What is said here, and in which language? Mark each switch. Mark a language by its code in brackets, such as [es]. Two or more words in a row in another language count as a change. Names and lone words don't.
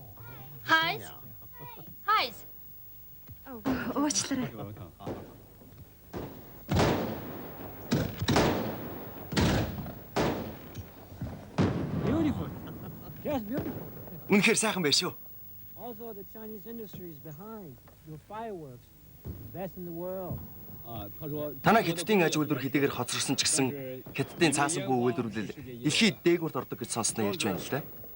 [mn] Хайс. Хайс. Уучлаарай. Үнэхээр сайхан байна шүү. [en] Also, the Chinese industry is behind. Your fireworks, best in the world. [mn] Танаа Хятадын аж үйлдвэр хэдийгээр хоцорсон ч гэсэн Хятадын цаасан буй үйлдвэрлэл дэлхийд дээгүүрт ордог гэж сонсноо ярьж байна л да.